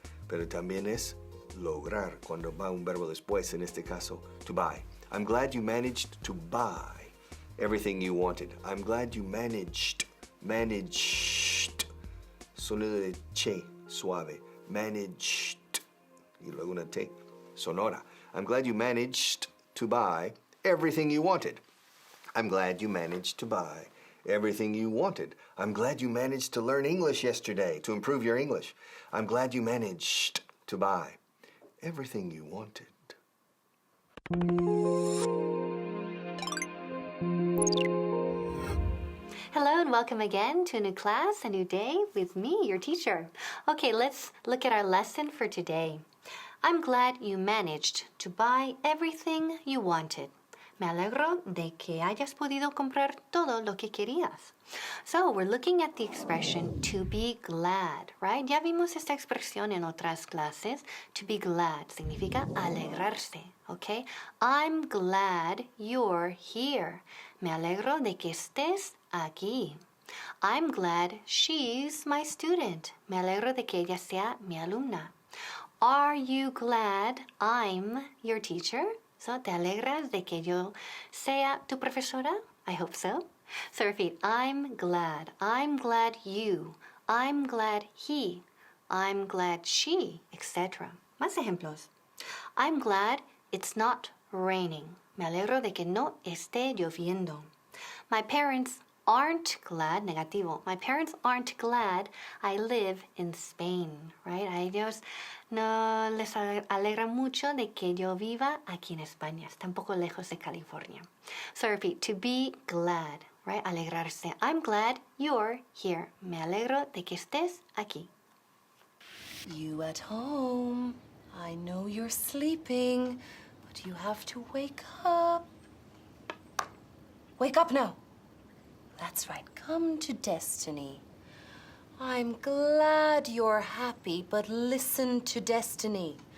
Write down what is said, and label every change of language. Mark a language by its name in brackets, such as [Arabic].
[Spanish] Pero también es lograr cuando va un verbo después, en este caso, to buy. [English] I'm glad you managed to buy everything you wanted. I'm glad you managed. [Spanish] Sonido de che, suave. Managed. Y luego una T. sonora. [English] I'm glad you managed to buy everything you wanted. I'm glad you managed to buy everything you wanted. I'm glad you managed to learn English yesterday to improve your English. I'm glad you managed to buy everything you wanted. Hello and welcome again to a new class, a new day with me, your teacher. Okay, let's look at our lesson for today. I'm glad you managed to buy everything you wanted. [Spanish] Me alegro de que hayas podido comprar todo lo que querías. [English] So, we're looking at the expression to be glad, right? [Spanish] Ya vimos esta expresión en otras clases. To be glad significa alegrarse, okay? [English] I'm glad you're here. [Spanish] Me alegro de que estés aquí. [English] I'm glad she's my student. [Spanish] Me alegro de que ella sea mi alumna. [English] Are you glad I'm your teacher? [Spanish] So, ¿te alegras de que yo sea tu profesora? [English] I hope so. So repeat, I'm glad you, I'm glad he, I'm glad she, etc. [Spanish] Más ejemplos. [English] I'm glad it's not raining. [Spanish] Me alegro de que no esté lloviendo. [English] My parents aren't glad, negativo. My parents aren't glad I live in Spain, right? [Spanish] A ellos no les alegra mucho de que yo viva aquí en España. Está un poco lejos de California. [English] So repeat, to be glad, right? Alegrarse. I'm glad you're here. [Spanish] Me alegro de que estés aquí. [English] You at home. I know you're sleeping, but you have to wake up. Wake up now. That's right. Come to Destiny. I'm glad you're happy, but listen to Destiny.